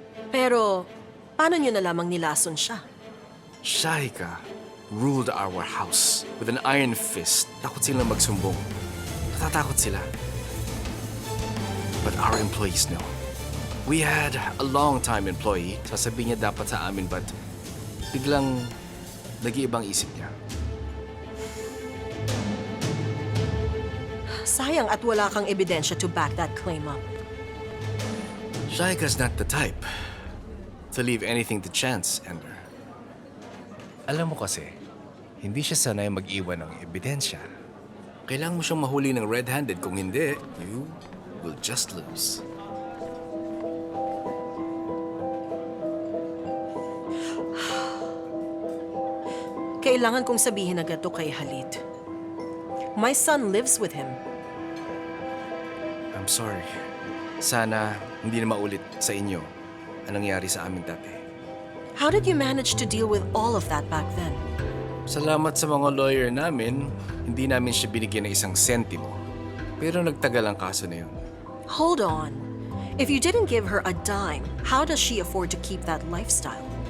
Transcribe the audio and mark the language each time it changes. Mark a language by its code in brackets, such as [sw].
[tl] Pero, paano niyo nalamang nilason siya? [en] Shahika ruled our house with an iron fist. [tl] Takot silang magsumbong. Natatakot sila. [en] But our employees know. We had a long-time employee. [tl] Sasabihin niya dapat sa amin, but biglang nag-iibang isip niya. Sayang at wala kang ebidensya [en] to back that claim up. Shahika's not the type to leave anything to chance, Ender. [tl] Alam mo kasi, hindi siya sanay mag-iwan ng ebidensya. Kailangan mo siyang mahuli ng red-handed. Kung hindi, [en] you will just lose. [tl] Kailangan kong sabihin agad to kay Halid. [en] My son lives with him. I'm sorry. [tl] Sana hindi na maulit sa inyo ang nangyari sa amin dati. [en] How did you manage to deal with all of that back then? [tl] Salamat sa mga lawyer namin, hindi namin siya binigyan ng isang sentimo. Pero nagtagal ang kaso na yun. [en] Hold on. If you didn't give her a dime, how does she afford to keep that lifestyle?